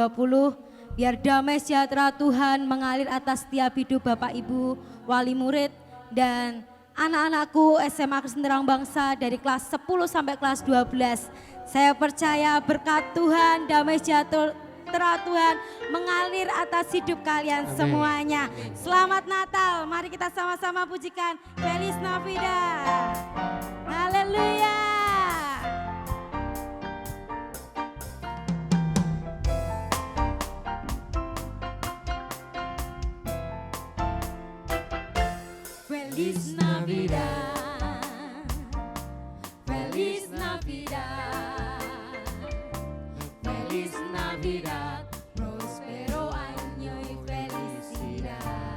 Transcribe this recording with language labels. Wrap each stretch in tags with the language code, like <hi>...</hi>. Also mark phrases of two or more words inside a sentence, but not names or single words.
<id>Biar damai sejahtera Tuhan mengalir atas setiap hidup Bapak Ibu, wali murid, dan anak-anakku SMA Kristen Terang Bangsa dari kelas 10 sampai kelas 12. Saya percaya berkat Tuhan, damai sejahtera Tuhan mengalir atas hidup kalian semuanya. Selamat Natal, mari kita sama-sama pujikan Feliz Navidad. Haleluya.</id> <es>Feliz Navidad, Feliz Navidad, Feliz Navidad, prospero año y felicidad.</es>